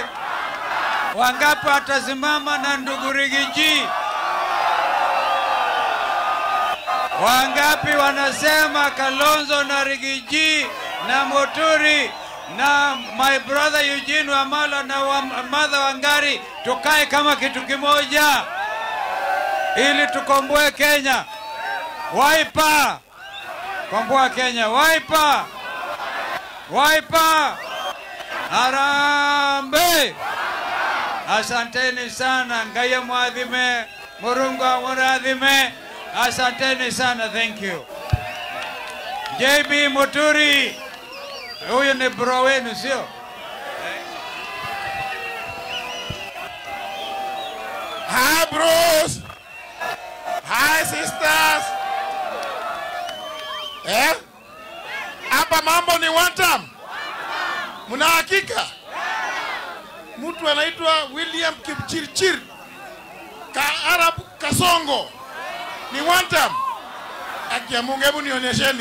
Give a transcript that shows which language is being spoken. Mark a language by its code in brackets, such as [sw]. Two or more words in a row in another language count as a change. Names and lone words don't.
[sw] Wangapi atasimama na ndugu Rigiji? Wangapi wanasema Kalonzo na Rigiji na Muturi na [en] my brother [sw] Eugene Wamalwa na Martha Wangari tukae kama kitu kimoja ili tukomboe Kenya? Wiper! Komboa Kenya. Wiper! Wiper! Harambee! Asanteni sana. [mer] Ngaya mwadhime, Murungu muradhime. [sw] Asanteni sana. [en] Thank you. [sw] JB Muturi. Huyu ni bro wenu, sio? [en] Hi bros. Hi sisters. [sw] Hapa mambo ni [en] one time. [sw] Muna hakika? Mtu anaitwa William Kipchirchir Arab Kasongo ni [en] one time. [sw] Akia Mungu, hebu nionyesheni.